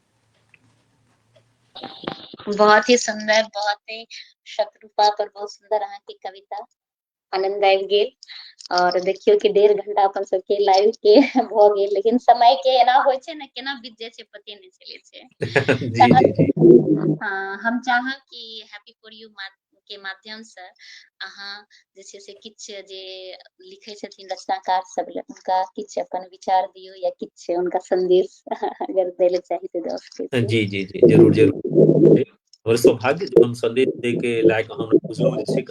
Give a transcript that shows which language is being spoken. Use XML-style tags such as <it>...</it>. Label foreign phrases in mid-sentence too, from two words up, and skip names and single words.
<mai>बहुत ही सुंदर, बहुत ही शत्रुपा पर बहुत सुंदर अहाँ की कविता, आनंद आबि गेल। और देखियो कि 1.5 घंटा अपन सबके लाइव के भ गेल, लेकिन समय के एना होइ छै ने, केना बीत जाय छै पते नहीं चले छै। जी जी जी। हाँ, हम चाहब कि हैप्पी फॉर यू के माध्यम से अहाँ जे छै से किछ जे लिखै छथिन रचनाकार सब ले, उनका किछ अपन विचार दियौ या किछ उनका संदेश अगर दै ले चाही तऽ दऽ सकै छी। जी जी जी जरूर जरूर। हमर सौभाग्य जे हम संदेश दे के लायक अहाँ हमरा बुझलहुँ जे छै।</mai>